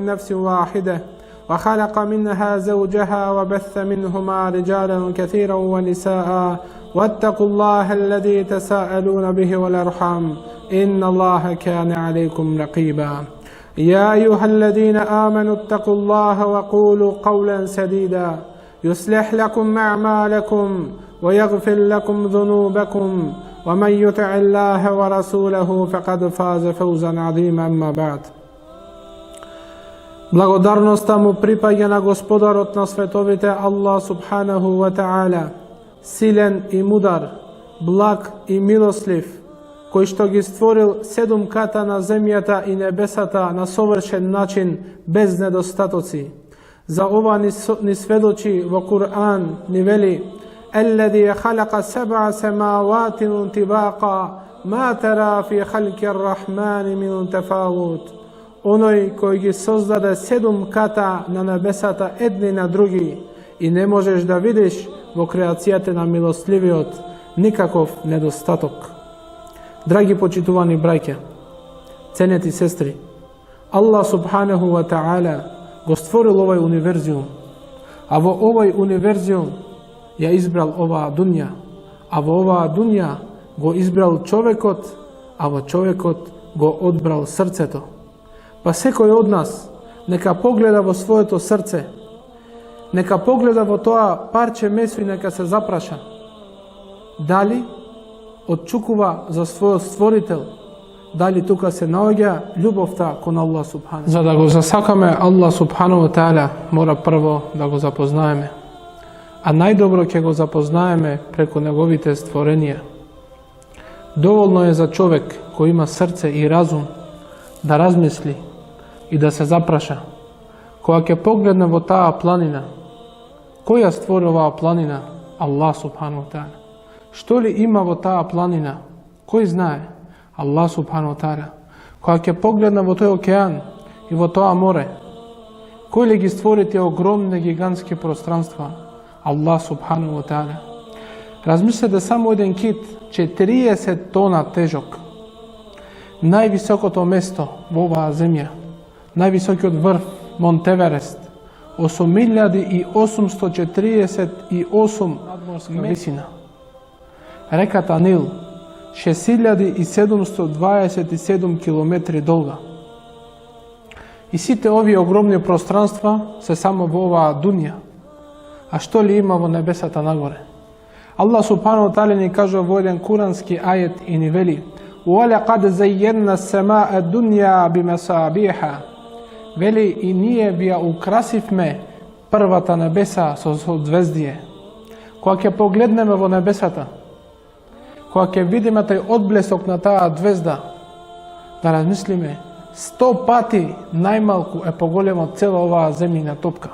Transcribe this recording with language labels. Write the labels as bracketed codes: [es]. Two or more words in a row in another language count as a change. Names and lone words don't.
[ar] نفس واحدة وخلق منها زوجها وبث منهما رجالا كثيرا ونساء واتقوا الله الذي تساءلون به والأرحام إن الله كان عليكم رقيبا يا أيها الذين آمنوا اتقوا الله وقولوا قولا سديدا يصلح لكم أعمالكم ويغفر لكم ذنوبكم ومن يطع الله ورسوله فقد فاز فوزا عظيما أما بعد. [mk] Благодарноста му припаѓа на Господарот на световите [ar] الله سبحانه وتعالى, [mk] силен и мудар, благ и милослив, кој што ги створил 7 ката на земјата и небесата на совршен начин без недостатоци. За ова ни сведочи во Кур'ан, ни вели: [ar] "الذي خلق سبع سماوات طباقا ما ترى في خلق الرحمن من تفاوت." [mk] Оној кој ги создаде 7 ката на небесата едни на други и не можеш да видиш во креацијата на милостливиот никаков недостаток. Драги почитувани браќа, ценети сестри, [ar] الله سبحانه وتعالى [mk] го створил овој универзиум, а во овој универзиум ја избрал оваа дунја, а во оваа дунја го избрал човекот, а во човекот го одбрал срцето. Па секој од нас нека погледа во своето срце, нека погледа во тоа парче месо и нека се запраша дали отчукува за својот створител, дали тука се наоѓа љубовта кон [ar] الله سبحانه. [mk] За да го засакаме [ar] الله سبحانه وتعالى, [mk] мора прво да го запознаеме, а најдобро ќе го запознаеме преку неговите створенија. Доволно е за човек кој има срце и разум да размисли и да се запраша. Кога ќе погледне во таа планина, кој ја створи оваа планина? [ar] الله سبحانه وتعالى. [mk] Што ли има во таа планина? Кој знае? [ar] الله سبحانه وتعالى. [mk] Кога ќе погледне во тој океан и во тоа море, кој ли ги створи тие огромни гигантски пространства? [ar] الله سبحانه وتعالى. [mk] Размислете само еден кит, 40 тона тежок. Највисокото место во оваа земја, највисокиот врв Монт Еверест, 8848 надморска висина. Реката Нил, 6727 километри долга. И сите овие огромни пространства се само во оваа дунја. А што ли има во небесата нагоре? [ar] الله سبحانه وتعالى [mk] ни кажува во еден курански ајет и ни вели: [ar] وَلَقَدْ زَيَّنَّا السَّمَاءَ الدُّنْيَا بِمَصَابِيحَ. [mk] Вели, и ние ви ја украсивме првата небеса со звездие. Кога ќе погледнеме во небесата, кога ќе видиме тај одблесок на таа звезда, да размислиме, 100 пати најмалку е поголема од цела оваа земјина топка.